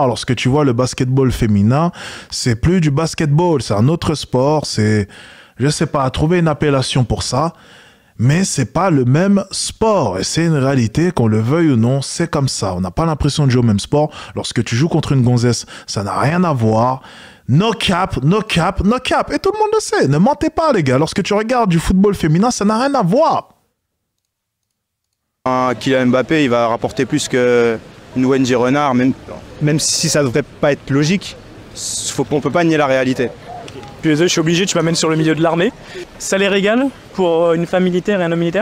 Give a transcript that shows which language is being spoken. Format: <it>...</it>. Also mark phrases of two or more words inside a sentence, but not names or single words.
<fr>Lorsque tu vois le basketball féminin, c'est plus du basketball, c'est un autre sport, c'est, je sais pas, trouver une appellation pour ça. Mais c'est pas le même sport et c'est une réalité, qu'on le veuille ou non, c'est comme ça. On n'a pas l'impression de jouer au même sport. Lorsque tu joues contre une gonzesse, ça n'a rien à voir.</fr> <en>No cap, no cap, no cap.</en> <fr>Et tout le monde le sait. Ne mentez pas, les gars. Lorsque tu regardes du football féminin, ça n'a rien à voir. Kylian Mbappé, il va rapporter plus qu'une Wendy Renard, même si ça devrait pas être logique. On peut pas nier la réalité. Puis je suis obligé, tu m'amènes sur le milieu de l'armée. Salaire égal pour une femme militaire et un homme militaire?</fr>